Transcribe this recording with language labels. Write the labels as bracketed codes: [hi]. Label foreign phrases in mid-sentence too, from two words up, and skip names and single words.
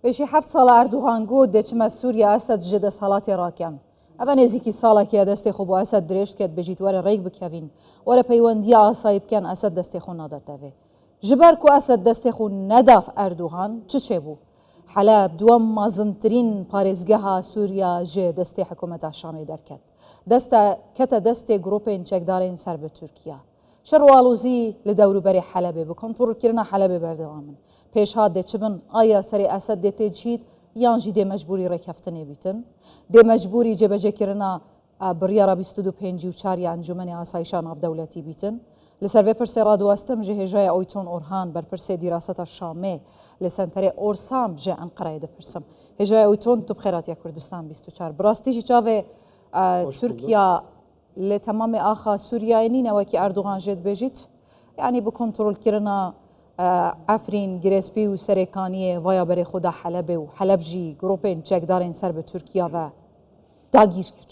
[ku] پێشی 7 ساڵ ئەردوغان گوت دەچمە سووریا ئەسەد ژێ دەسەڵاتی ڕاکەم ئەمە نێزیکی ساڵێکە دەستی خۆ بۆ ئەسەد درێژ کرد بژیت وەرە ڕێک بکەوین وەرە پەیوەندی ئاسایی بکەن ئەسەد دەستی خۆ نادەتەوێ ژبەر و ئەسەد دەستی خۆ نەداف ئەردوغان چ چێ بوو حەلەب دووەم مازنترین پارێزگەها سووریا ژێ دەستی حکوومەتا شامی دەرکەت کەتە دەستی گروپên çekdarên سەر بە تورکیا شەڕواڵوزی لە دەوروبەری حەلەبێ بە کۆنتڕۆلکردنا حەلەبێ بەردەوامن پێشهات دەچبن ئایا سەری ئەسەد دێتێ چیت یانژی دێ مەجبوری ڕێککەفتنێ بیتن دێ مەجبوری جێبەجێکردنا بڕیارە 25 و 4 ئەنجومەنی ئاسایشە ناودەوڵەتی بیتن لەسەر vê pirsê radwestim ji hêjaya Oyton Orhan berpirsê dîraseta Şamê li senterê Orsam ji Enqereyê dipirsim. Hêjaya Oyton tu bixêratiya Kurdistan 24. Bi rastî jî çavê Tirkiya li temamê axa Sûriyayê nîne wekî Erdogan jê dibêjît yanî bi kontrolkirina Efrîn, Girêspî û serêkaniyê vaya berê xwe da Helebê û Heleb jî gropên çekdarên ser bi Tirkiya ve dagîr kir.